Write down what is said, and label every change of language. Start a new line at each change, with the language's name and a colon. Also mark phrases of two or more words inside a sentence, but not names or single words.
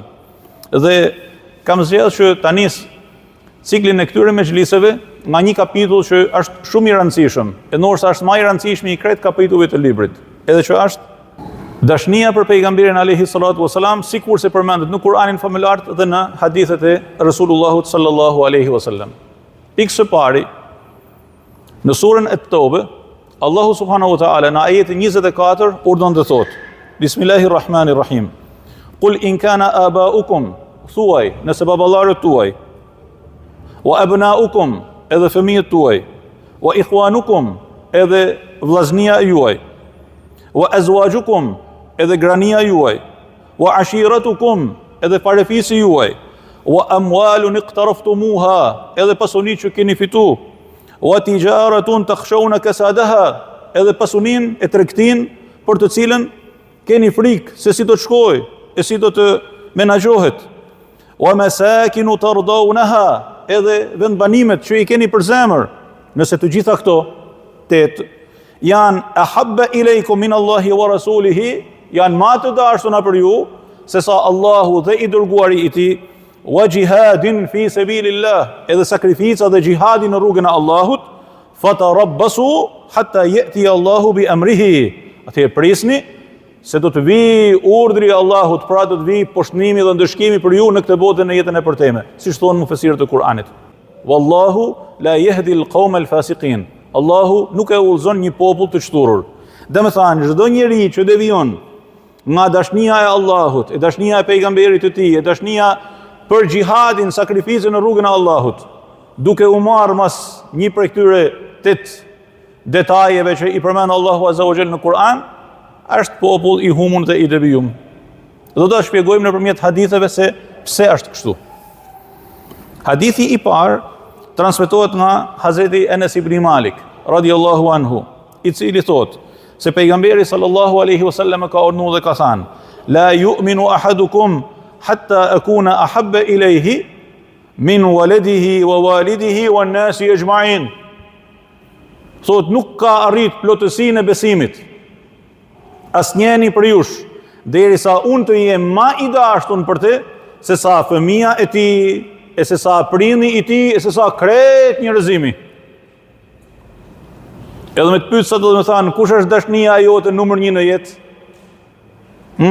Albanian: Dhe kam zgjedhur që ta nis ciklin e këtyre mexhliseve nga një kapitull që është shumë i rëndësishëm, e ndoshta është më i rëndësishmi i kretë kapitujve të librit, edhe që është dashnia për pejgamberin
Arabic: عليه الصلاة والسلام,
Albanian: sikur se përmendet në Kur'anin famullar dhe në hadithet e Resulullahut
Arabic: صلى الله عليه وسلم.
Albanian: Pikë së pari, në surën At-Tawbah, Allahu
Arabic: سبحانه وتعالى
Albanian: në ajetin 24 urdhon të thotë: Bismillahirrahmanirrahim.
Arabic: قل إن كان آباؤكم,
Albanian: thuaj, nëse baballarët tuaj,
Arabic: وأبناؤكم,
Albanian: edhe fëmijët tuaj,
Arabic: وإخوانكم,
Albanian: edhe vllaznia juaj,
Arabic: وأزواجكم,
Albanian: edhe grania juaj,
Arabic: وعشيرتكم,
Albanian: edhe parefisi juaj,
Arabic: وأموال اقترفتموها,
Albanian: edhe pasuni që keni fitu,
Arabic: وتجارة تخشون كسادها,
Albanian: edhe pasunin e tregtin për të cilën keni frikë se si do të shkojë, e si do të menaxhohet.
Arabic: ومساكن ترضونها,
Albanian: edhe vendbanimet që i keni për zemër. Nëse të gjitha këto 8 janë
Arabic: أحب إليكم من الله ورسوله,
Albanian: janë më të dashura për ju se sa Allahu dhe i dërguari i tij,
Arabic: وجهاد في سبيل الله,
Albanian: edhe sakrifica dhe jihadi në rrugën e Allahut,
Arabic: فتربصوا حتى يأتي الله بأمره.
Albanian: Atëherë prisni se do të vi urdhri i Allahut, pra do të vi poshtënimi dhe ndëshkimi për ju në këtë botë në jetën e përteme, siç thonë mufesirët e Kur'anit.
Arabic: والله لا يهدي القوم الفاسقين.
Albanian: Allahu nuk e udhëzon një popull të çturur. Domethënë çdo njeri që devijon nga dashnia e Allahut, e dashnia e pejgamberit të tij, e dashnia për xhihadin, sakrificën në rrugën e Allahut, duke u marrë mas një prej këtyre 8 detajeve që i përmend Allahu
Arabic: عز وجل
Albanian: në Kur'an, është popull i humbur dhe i devijum. Do ta shpjegojmë nëpërmjet haditheve se pse është kështu. Hadithi i parë transmetohet nga Hazreti Enes ibn Malik
Arabic: رضي الله عنه,
Albanian: i cili thotë se pejgamberi
Arabic: صلى الله عليه وسلم
Albanian: ka urdhëruar dhe ka thënë:
Arabic: لا يؤمن أحدكم حتى أكون أحب إليه من ولده ووالده والناس أجمعين.
Albanian: Thot nuk ka arrit plotësinë e besimit asnjëri për jush derisa unë të jem më i dashur për të se sa fëmia e tij, e se sa prindi i tij, e se sa krejt njerëzimi. Edhe me të pyet sa do të më thanë, kush është dashnia jote numër 1 në jetë?